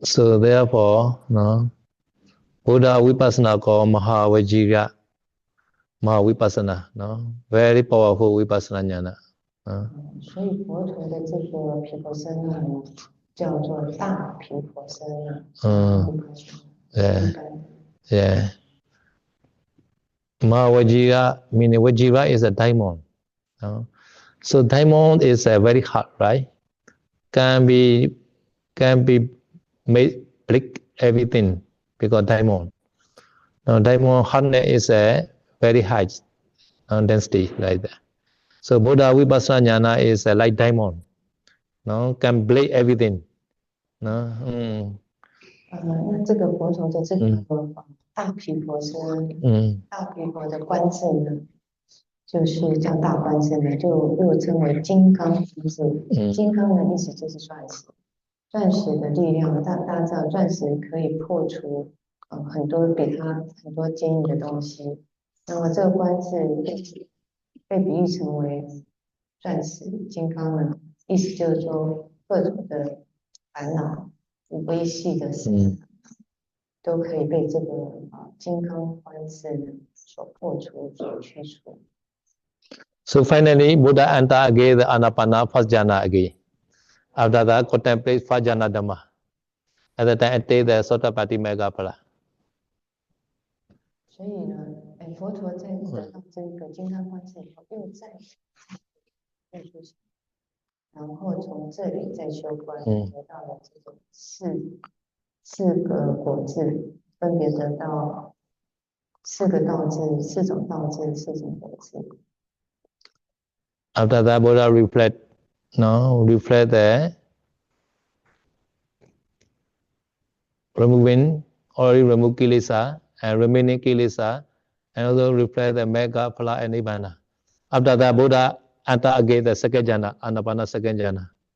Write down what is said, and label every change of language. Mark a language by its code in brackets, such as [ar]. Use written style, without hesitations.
[en] So therefore, no, Buddha Vipassana called Mahavajira, Mahavipassana, no, very powerful Vipassana jnana. [zh] 所以佛陀的这个毗婆舍那呢，叫做大毗婆舍那。 [en] Yeah. Mahavajira, meaning Vajira is a diamond. No? So diamond is very hard, right? Can be made break everything because diamond. Now diamond hardness is very high density like that. So Buddha Vipassana jnana is like diamond. No, can break everything. No. [zh] 那这个佛陀的这个大毗婆舍，大毗婆的观智呢，就是叫大观智呢，就又称为金刚观智。金刚的意思就是钻石，钻石的力量，大家知道钻石可以破除很多比它很多坚硬的东西。那么这个观智被比喻成为钻石金刚呢，意思就是说各种的烦恼、微细的事都可以被这个金刚观智呢所破除、所去除。 [en] So finally, Buddha enter again the Anapana first jhana again. After that, contemplate first jhana Dhamma. At the time, attain the Sotapatti Mega Phala. [zh] 所以呢，佛陀在得到这个金刚观智以后，又再修行，然后从这里再修观，得到了这种四个果智，分别得到4个道智、4种道智、4种果智。 [en] After that, Buddha reflect the removing already removed kilesa and remaining kilesa, and also reflect the Mega Phala and Nibbana. After that, Buddha enter again the second jhana, Anapana second jhana.